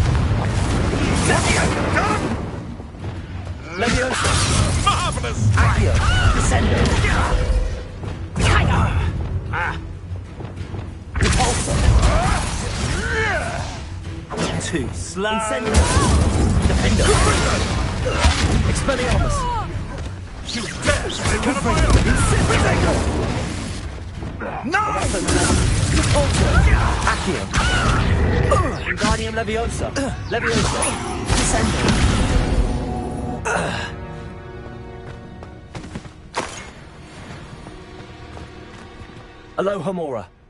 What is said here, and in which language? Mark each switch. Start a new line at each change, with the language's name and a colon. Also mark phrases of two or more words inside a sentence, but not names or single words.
English: Leviosa. Marvelous! Accio. Descendo. Repulsor. Too slow. Incendio. Defender. Expelliarmus. You dare stay one of my own! Incendio. No! Accio. Wingardium Leviosa. Leviosa. Descendo. Alohomora.